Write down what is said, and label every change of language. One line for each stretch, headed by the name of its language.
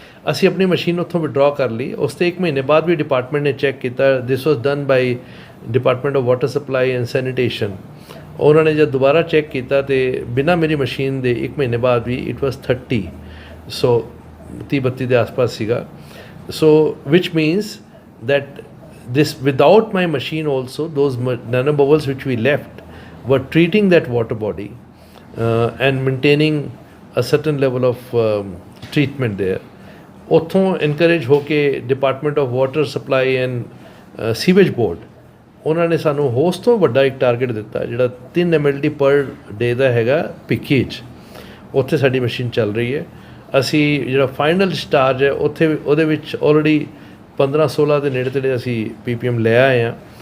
Punjabi: ਅਸੀਂ ਆਪਣੀ ਮਸ਼ੀਨ ਉੱਥੋਂ ਵਿਡਰਾ ਕਰ ਲਈ। ਉਸ 'ਤੇ 1 ਮਹੀਨੇ ਬਾਅਦ ਵੀ ਡਿਪਾਰਟਮੈਂਟ ਨੇ ਚੈੱਕ ਕੀਤਾ।
English: This was done by department of water supply and sanitation.
Punjabi: ਉਹਨਾਂ ਨੇ ਜਦ ਦੁਬਾਰਾ ਚੈੱਕ ਕੀਤਾ ਤੇ ਬਿਨਾਂ ਮੇਰੀ ਮਸ਼ੀਨ ਦੇ 1 ਮਹੀਨੇ ਬਾਅਦ ਵੀ
English: it was 30,
Punjabi: ਸੋ 30-32 ਦੇ ਆਸ-ਪਾਸ ਸੀਗਾ।
English: So which means that this, without my machine also, those nano bubbles which we left were treating that water body and maintaining a certain level of treatment there.
Punjabi: ਉੱਥੋਂ encourage ਹੋ ਕੇ department of water supply and sewage board, ਉਹਨਾਂ ਨੇ ਸਾਨੂੰ ਹੋਸ ਤੋਂ ਵੱਡਾ ਇੱਕ target ਦਿੱਤਾ ਜਿਹੜਾ 3 mld ਪਰ ਡੇ ਦਾ ਹੈਗਾ ਭਿੱਖੀ 'ਚ। ਉੱਥੇ ਸਾਡੀ ਮਸ਼ੀਨ ਚੱਲ ਰਹੀ ਹੈ। ਅਸੀਂ ਜਿਹੜਾ ਫਾਈਨਲ ਡਿਸਚਾਰਜ ਹੈ ਉੱਥੇ ਉਹਦੇ ਵਿੱਚ ਆਲਰੇਡੀ 15-16 ਦੇ ਨੇੜੇ ਤੇੜੇ ਅਸੀਂ PPM ਲੈ ਆਏ ਹਾਂ।